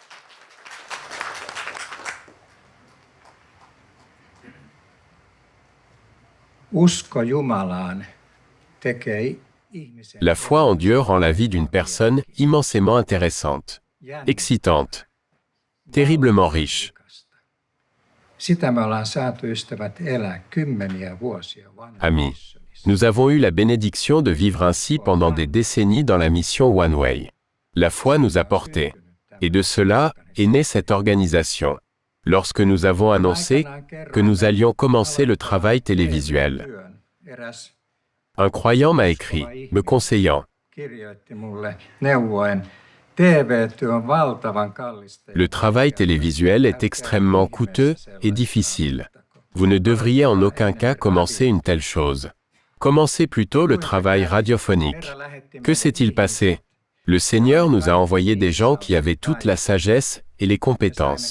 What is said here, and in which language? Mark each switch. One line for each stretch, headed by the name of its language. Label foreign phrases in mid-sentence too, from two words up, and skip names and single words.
French: La foi en Dieu rend la vie d'une personne immensément intéressante, excitante, terriblement riche.
Finnish: Sitä me ollaan saatu, ystävät, elää kymmeniä vuosia vanhassa
French: Amis,
Finnish: missionissa.
French: nous avons eu la bénédiction de vivre ainsi pendant des décennies dans la mission One Way. La foi nous a portés. Et de cela est née cette organisation. Lorsque nous avons annoncé que nous allions commencer le travail télévisuel, un croyant m'a écrit, me conseillant,
Finnish: kirjoitti mulle neuvoen, TV-työ on valtavan kallista.
French: le travail télévisuel est extrêmement coûteux et difficile. Vous ne devriez en aucun cas commencer une telle chose. Commencez plutôt le travail radiophonique. Que s'est-il passé? Le Seigneur nous a envoyé des gens qui avaient toute la sagesse et les compétences.